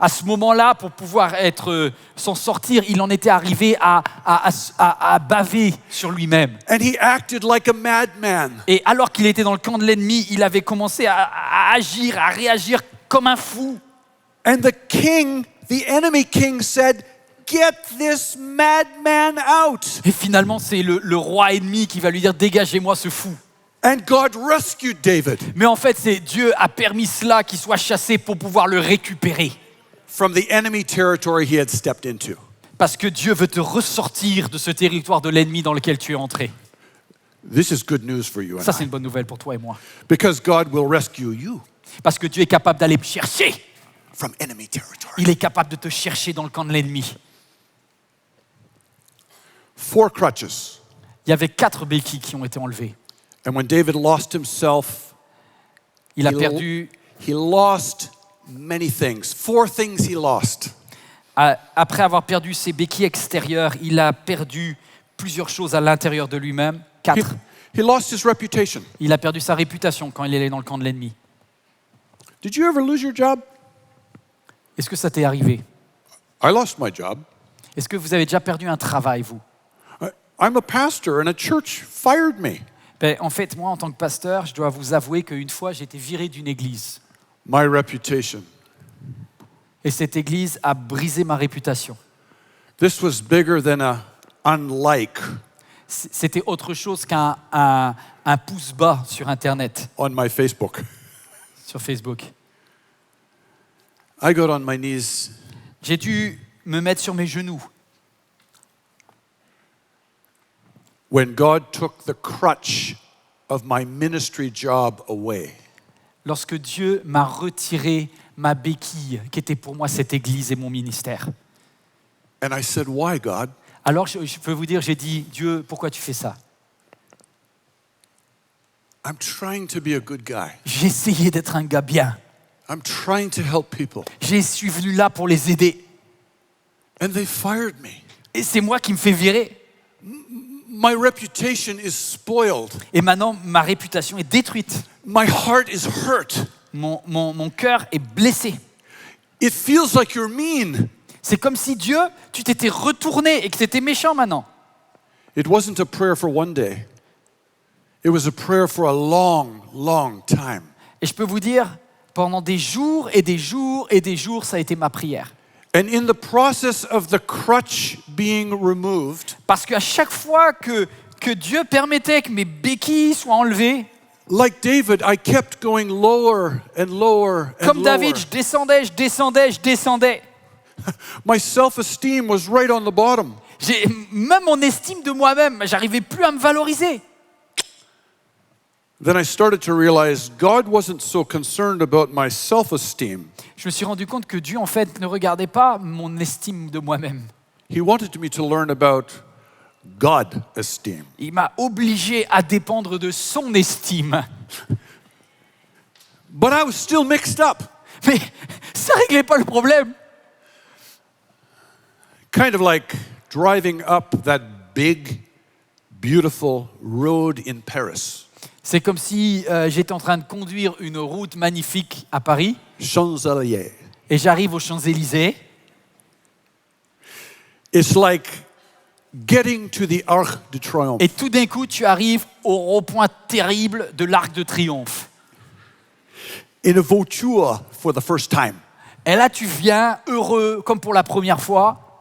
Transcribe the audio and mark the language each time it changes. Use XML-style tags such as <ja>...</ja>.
<fr>À ce moment-là, pour pouvoir s'en sortir, il en était arrivé à baver sur lui-même.</fr> <en>And he acted like a madman.</en> <fr>Et alors qu'il était dans le camp de l'ennemi, il avait commencé à agir, à réagir comme un fou.</fr> <en>And the enemy king said, "Get this madman out."</en> <fr>Et finalement, c'est le roi ennemi qui va lui dire « Dégagez-moi ce fou ».</fr> <en>And God rescued David</en> <fr>Mais en fait, c'est Dieu a permis cela qu'il soit chassé pour pouvoir le récupérer.</fr> <en>from the enemy territory he had stepped into.</en> <fr>Parce que Dieu veut te ressortir de ce territoire de l'ennemi dans lequel tu es entré.</fr> <en>This is good news for you and</en> <fr>Ça, c'est</fr> <en>I.</en> <fr>une bonne nouvelle pour toi et moi.</fr> <en>Because God will rescue you</en> <fr>Parce que Dieu est capable d'aller me chercher.</fr> <en>from enemy territory.</en> <fr>Il est capable de te chercher dans le camp de l'ennemi.</fr> <en>4 crutches.</en> <fr>Il y avait 4 béquilles qui ont été enlevées.</fr> <en>And when David lost himself,</en> <fr>Il a</fr> <en>he-</en> <fr>perdu,</fr> <en>he lost many things. 4 things he lost.</en> <fr>après avoir perdu ses béquilles extérieures, il a perdu plusieurs choses à l'intérieur de lui-même.</fr> <en>He, 4. he lost his reputation.</en> <fr>Il a perdu sa réputation quand il est allé dans le camp de l'ennemi.</fr> <en>Did you ever lose your job?</en> <fr>Est-ce que ça t'est arrivé?</fr> <en>I lost my job.</en> <fr>Est-ce que vous avez déjà perdu un travail, vous?</fr> <en>I'm a pastor and a church fired me.</en> <fr>Ben, en fait, moi, en tant que pasteur, je dois vous avouer qu'une fois, j'ai été viré d'une église.</fr> <en>My reputation.</en> <fr>Et cette église a brisé ma réputation.</fr> <en>This was bigger than a unlike</en> <fr>C'était autre chose qu'un un pouce bas sur Internet,</fr> <en>on my Facebook.</en> <fr>sur Facebook.</fr> <en>I got on my knees</en> <fr>J'ai dû me mettre sur mes genoux</fr> <en>when God took the crutch of my ministry job away.</en> <fr>lorsque Dieu m'a retiré ma béquille, qui était pour moi cette église et mon ministère.</fr> <en>And I said, "Why, God?"</en> <fr>Alors, je peux vous dire, j'ai dit, Dieu, pourquoi tu fais ça?</fr> <en>I'm trying to be a good guy.</en> <fr>J'ai essayé d'être un gars bien.</fr> <en>I'm trying to help people.</en> <fr>Je suis venu là pour les aider.</fr> <en>And they fired me.</en> <fr>Et c'est moi qui me fais virer.</fr> <en>My reputation is spoiled.</en> <fr>Et maintenant, ma réputation est détruite.</fr> <en>My heart is hurt.</en> <fr>Mon cœur est blessé.</fr> <en>It feels like you're mean.</en> <fr>C'est comme si Dieu, tu t'étais retourné et que c'était méchant maintenant.</fr> <en>It wasn't a prayer for one day. It was a prayer for a long, long time.</en> <fr>Et je peux vous dire, pendant des jours et des jours et des jours, ça a été ma prière.</fr> <en>And in the process of the crutch being removed,</en> <fr>Parce qu'à chaque fois que Dieu permettait que mes béquilles soient enlevées,</fr> <en>like David, I kept going lower and lower and</en> <fr>comme</fr> <en>lower.</en> <fr>David, je descendais.</fr> <en>My self-esteem was right on the bottom.</en> <fr>Même mon estime de moi-même, j'arrivais plus à me valoriser.</fr> <en>Then I started to realize God wasn't so concerned about my self-esteem.</en> <fr>Je me suis rendu compte que Dieu, en fait, ne regardait pas mon estime de moi-même.</fr> <en>He wanted me to learn about God esteem.</en> <fr>Il m'a obligé à dépendre de son estime.</fr> <en>But I was still mixed up.</en> <fr>Mais ça réglait pas le problème.</fr> <en>Kind of like driving up that big, beautiful road in Paris.</en> <fr>C'est comme si j'étais en train de conduire une route magnifique à Paris</fr> <en>Champs-Élysées.</en> <fr>et j'arrive aux Champs-Élysées.</fr> <en>It's like getting to the Arc de Triomphe.</en> <fr>Et tout d'un coup, tu arrives au rond-point terrible de l'Arc de Triomphe.</fr> <en>In a voiture for the first time.</en> <fr>Et là, tu viens heureux, comme pour la première fois,</fr>